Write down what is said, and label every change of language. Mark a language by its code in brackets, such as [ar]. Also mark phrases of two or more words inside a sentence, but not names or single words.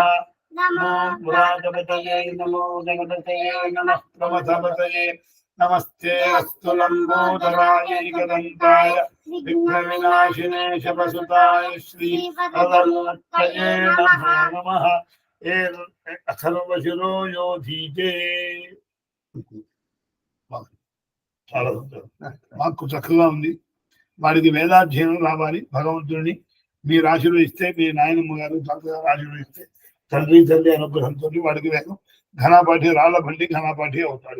[sa] नमो मुरादपतये नमो गणपतये नमः प्रमथपतये नमस्ते अस्तु लम्बोदराय एकदन्ताय विघ्नविनाशिने शपसुताय श्रीपदमूर्तये नमः. अथर्वशिरो योधीते. [te] మాకు చక్కగా ఉంది. వాడికి వేదాధ్యయనం రావాలి. భగవంతుడిని మీ రాశిలో ఇస్తే, మీ నాయనమ్మ గారు తాతగారు రాశిలో ఇస్తే తండ్రి తల్లి అనుగ్రహంతో వాడికి వేగం ఘనాపాఠి రాళ్ళబండి ఘనాపాఠి అవుతాడు.